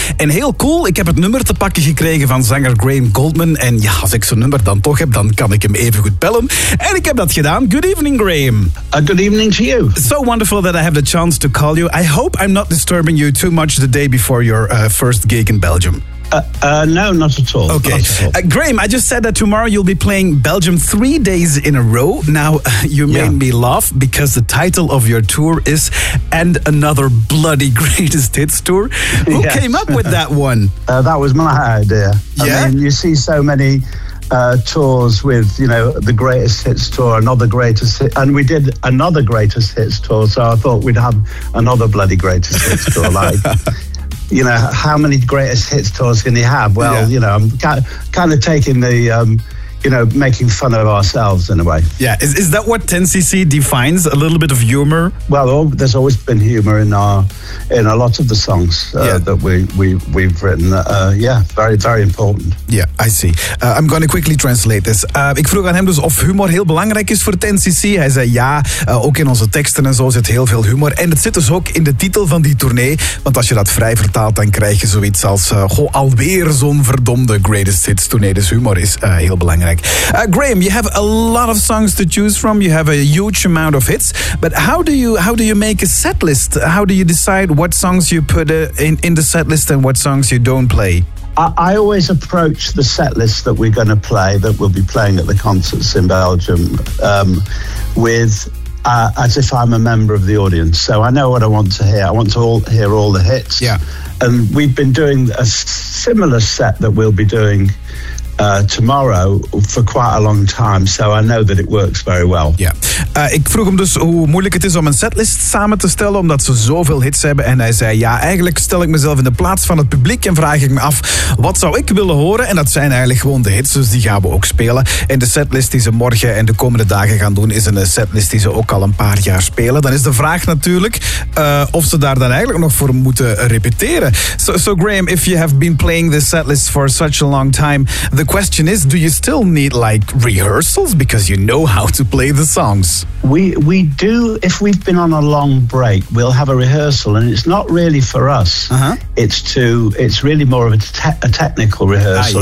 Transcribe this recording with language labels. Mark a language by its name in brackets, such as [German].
[Dutch] En heel cool, ik heb het nummer te pakken gekregen van zanger Graeme Goldman. En ja, als ik zo'n nummer dan toch heb, dan kan ik hem even goed bellen. En ik heb dat gedaan. [English] Good evening, Graeme. Good evening to you. So wonderful that I have the chance to call you. I hope I'm not disturbing you too much the day before your first gig in Belgium. No, not at all. Okay. Graeme, I just said that tomorrow you'll be playing Belgium 3 days in a row. Now, you made me laugh because the title of your tour is And Another Bloody Greatest Hits Tour. Who came up with that one? That was my idea. Yeah? I mean, you see so many tours with, you know, the greatest hits tour, another greatest hit, and we did another greatest hits tour, so I thought we'd have another bloody greatest hits tour, like... You know, how many greatest hits tours can he have? Well, you know, I'm kind of taking the, you know, making fun of ourselves in a way. Yeah, is that what 10cc defines, a little bit of humor? Well, there's always been humor in a lot of the songs that we've written. Very, very important. Yeah, I see. I'm going to quickly translate this. [Dutch] Ik vroeg aan hem dus of humor heel belangrijk is voor 10cc. Hij zei ja, ook in onze teksten en zo zit heel veel humor. En het zit dus ook in de titel van die tournee. Want als je dat vrij vertaalt, dan krijg je zoiets als... alweer zo'n verdomde greatest hits tournee. Dus humor is heel belangrijk. [English] Graeme, you have a lot of songs to choose from. You have a huge amount of hits. But how do you make a set list? How do you decide what songs you put in the set list and what songs you don't play? I always approach the set list that we're going to play, that we'll be playing at the concerts in Belgium, with as if I'm a member of the audience. So I know what I want to hear. I want to hear all the hits. Yeah. And we've been doing a similar set that we'll be doing tomorrow for quite a long time, so I know that it works very well. [Dutch] Ja, ik vroeg hem dus hoe moeilijk het is om een setlist samen te stellen, omdat ze zoveel hits hebben. En hij zei, ja, eigenlijk stel ik mezelf in de plaats van het publiek en vraag ik me af, wat zou ik willen horen? En dat zijn eigenlijk gewoon de hits, dus die gaan we ook spelen. En de setlist die ze morgen en de komende dagen gaan doen, is een setlist die ze ook al een paar jaar spelen. Dan is de vraag natuurlijk of ze daar dan eigenlijk nog voor moeten repeteren. [English] So Graeme, if you have been playing this setlist for such a long time, the question is, do you still need like rehearsals because you know how to play the songs? We do. If we've been on a long break, we'll have a rehearsal, and it's not really for us. Uh-huh. It's really more of a technical rehearsal.